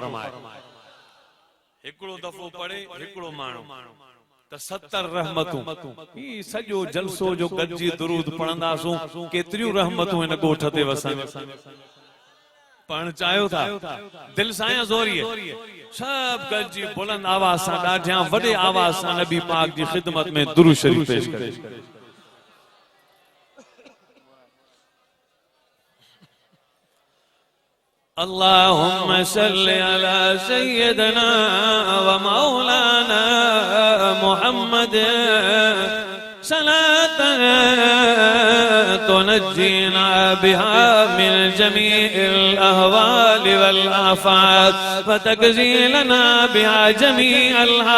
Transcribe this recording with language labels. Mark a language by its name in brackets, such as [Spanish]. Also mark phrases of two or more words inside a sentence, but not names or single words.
[Sindhi] हिकिड़ो दफ़ो पढ़े हिकिड़ो माण्हू त 70 रहमतूं ही सॼो जलसो जो गॾिजी दुरूद पढ़ंदासूं केतिरियूं रहमतूं हिन ॻोठ ते वसन पढ़ण चाहियो था दिल सां या ज़ोरीअ सब गॾिजी बुलंद आवाज़ सां ॾाढियां वॾे आवाज़ सां नबी पाक जी ख़िदमत में दुरूद शरीफ पेश करे। [Arabic] اللهم صل على سيدنا ومولانا محمد صلاة تنجينا بها من جميع الأهوال والآفات وتقضي لنا بها جميع